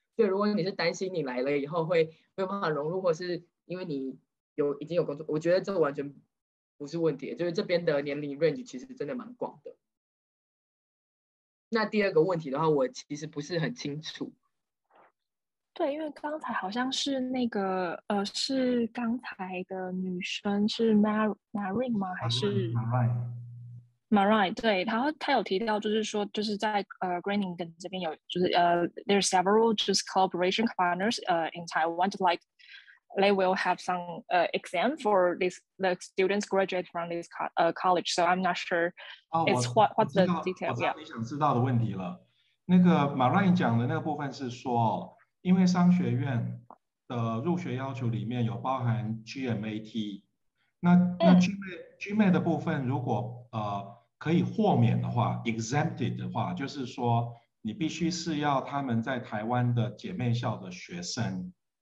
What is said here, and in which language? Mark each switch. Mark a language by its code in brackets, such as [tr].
[zh] 所以如果你是担心你来了以后会没有办法融入，或是因为你已经有工作，我觉得这完全不是问题，就是这边的年龄 range 其实真的蛮广的。那第二个问题的话，我其实不是很清楚。对，因为刚才好像是那个是刚才的女生是 Marijn 吗？还是 Marijn？对，然后他有提到，就是说，就是在Groningen 这边有，就是 [en] there are several just cooperation partners in Taiwan, like they will have some exam for the students graduate from this college. So I'm not sure it's what's the detail. [zh] 我知道你想知道的问题了。那个 Marijn 讲的那个部分是说，因为商学院的入学要求里面有包含 GMAT， 那 GMAT 的部分如果可以豁免的话 ，exempted 的话，就是说你必须是要他们在台湾的姐妹校的学生。